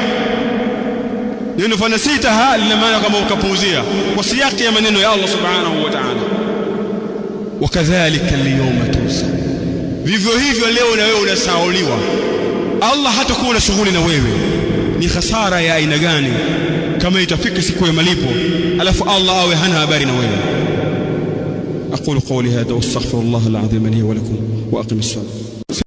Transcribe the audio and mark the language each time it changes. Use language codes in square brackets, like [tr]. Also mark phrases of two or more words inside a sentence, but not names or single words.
[sw] Neno fanasitaha lina maana kama ukapuuzia, kwa siyaki ya maneno ya Allah [ar] سبحانه وتعالى. وكذلك اليوم تنسى, [sw] vivyo hivyo leo na wewe unasahauliwa. Allah hatakuwa na shughuli na wewe. Ni khasara ya aina gani kama itafika siku ya malipo alafu Allah awe hana habari na wewe? [ar] أقول قولي هذا وأستغفر الله العظيم لي ولكم وأقم الصلاة.